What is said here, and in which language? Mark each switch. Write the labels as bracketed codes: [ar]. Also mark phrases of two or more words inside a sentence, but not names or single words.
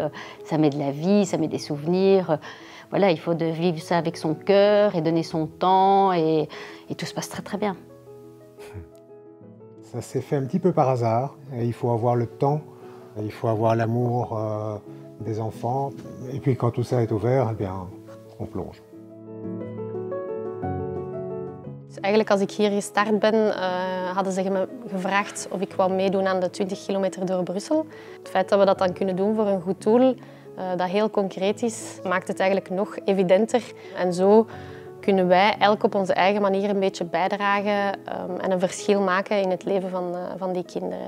[fr] Ça met de la vie, ça met des souvenirs. Voilà, il faut vivre ça avec son cœur et donner son temps et tout se passe très très bien. Ça s'est fait un petit peu par hasard. Et il faut avoir le temps, il faut avoir l'amour des enfants. Et puis quand tout ça est ouvert, eh bien, on plonge. [nl] Eigenlijk als ik hier gestart ben, hadden ze me gevraagd of ik wou meedoen aan de 20 kilometer door Brussel. Het feit dat we dat dan kunnen doen voor een goed doel, dat heel concreet is, maakt het eigenlijk nog evidenter. En zo kunnen wij elk op onze eigen manier een beetje bijdragen en een verschil maken in het leven van die kinderen.